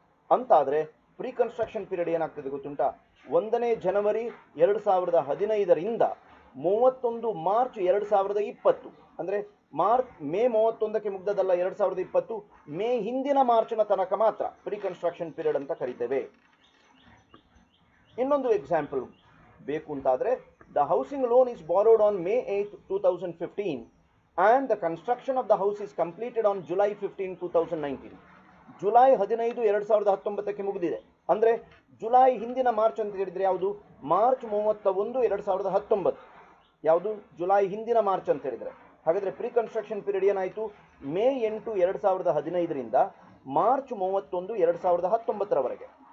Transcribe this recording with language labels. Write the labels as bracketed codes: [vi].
[kn] ಅಂತಾದರೆ pre construction period ಏನಾಗ್ತದೆ ಗೊತ್ತುಂಟಾ? 1ನೇ ಜನವರಿ 2015ರಿಂದ 31 ಮಾರ್ಚ್ 2020, ಅಂದರೆ ಮೇ 31ಕ್ಕೆ ಮುಗ್ದದಲ್ಲ 2020, ಮೇ ಹಿಂದಿನ ಮಾರ್ಚ್ನ ತನಕ ಮಾತ್ರ ಪ್ರೀ ಕನ್ಸ್ಟ್ರಕ್ಷನ್ ಪೀರಿಯಡ್ ಅಂತ ಕರಿತೇವೆ. ಇನ್ನೊಂದು ಎಕ್ಸಾಂಪಲ್ ಬೇಕು ಅಂತಾದರೆ, [en] The housing loan is borrowed on May 8, 2015 and the construction of the house is completed on July 15, 2019. [kn] July 15, 2019ಕ್ಕೆ ಮುಗಿದಿದೆ. ಅಂದರೆ ಜುಲೈ ಹಿಂದಿನ ಮಾರ್ಚ್ ಅಂತ ಹೇಳಿದರೆ ಯಾವುದು? ಮಾರ್ಚ್ 31, 2019. ಯಾವುದು? ಜುಲೈ ಹಿಂದಿನ ಮಾರ್ಚ್ ಅಂತ ಹೇಳಿದರೆ. ಹಾಗಾದರೆ ಪ್ರೀ ಕನ್ಸ್ಟ್ರಕ್ಷನ್ ಪೀರಿಯಡ್ ಏನಾಯಿತು? ಮೇ 8, 2015ರಿಂದ ಮಾರ್ಚ್ 31, 2019ರವರೆಗೆ.